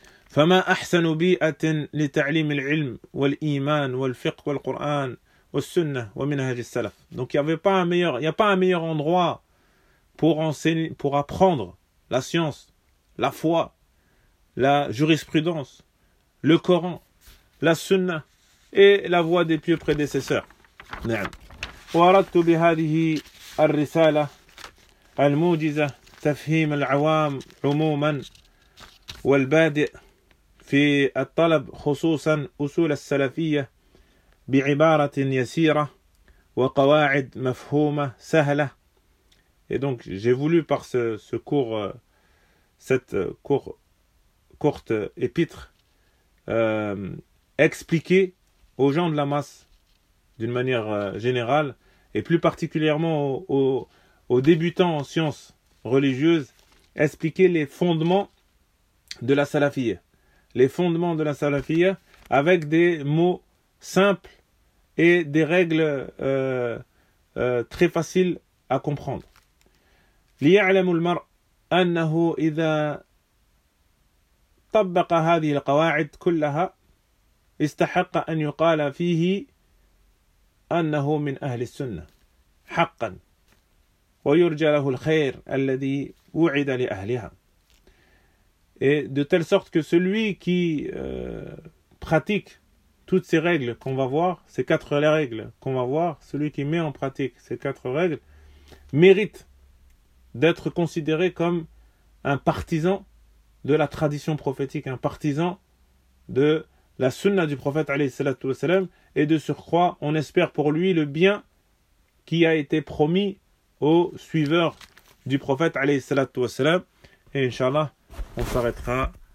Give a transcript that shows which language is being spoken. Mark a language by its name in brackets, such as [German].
[Arabic] فَمَا أَحْسَنُ بِيئَةٍ لِتَعْلِيمِ الْعِلْمِ وَالْإِيمَانِ وَالْفِقْهِ وَالْقُرْآنِ وَالسُّنَّةِ وَمِنْهَاجِ السَّلَفِ. [French] Donc il n'y avait pas un meilleur, il n'y a pas un meilleur endroit pour enseigner, pour apprendre la science, la foi, la jurisprudence, le Coran, la Sunna et la voie des pieux prédécesseurs. [Arabic] نعم. وَأَرَدْتُ بِهَذِهِ الرسالة الموجزة تفهيم العوام عموما والبادئ في الطلب خصوصا أصول السلفية بعبارة يسيرة وقواعد مفهومة سهلة. [French] Et donc j'ai voulu par ce cours, cette courte épître, expliquer aux gens de la masse d'une manière générale et plus particulièrement aux débutants en sciences religieuses, expliquer les fondements de la salafia. Les fondements de la salafia avec des mots simples et des règles très faciles à comprendre. [Arabic] لِيَعْلَمُ الْمَرْءُ أَنَّهُ إِذَا طَبَّقَ هَذِهِ الْقَوَاعِدْ كُلَّهَا إِسْتَحَقَّ أَنْ يُقَالَ فِيهِ أَنَّهُ مِنْ أَهْلِ السُّنَّةِ حقا ويرجى له الخير الذي وعد لأهلها. [French] Et de telle sorte que celui qui pratique toutes ces règles qu'on va voir, ces quatre règles qu'on va voir, celui qui met en pratique ces quatre règles mérite d'être considéré comme un partisan de la tradition prophétique, un partisan de la sunna du prophète alayhi salatu wasalam, et de surcroît on espère pour lui le bien qui a été promis aux suiveurs du prophète alayhi salatu wassalam. Et inshallah, on s'arrêtera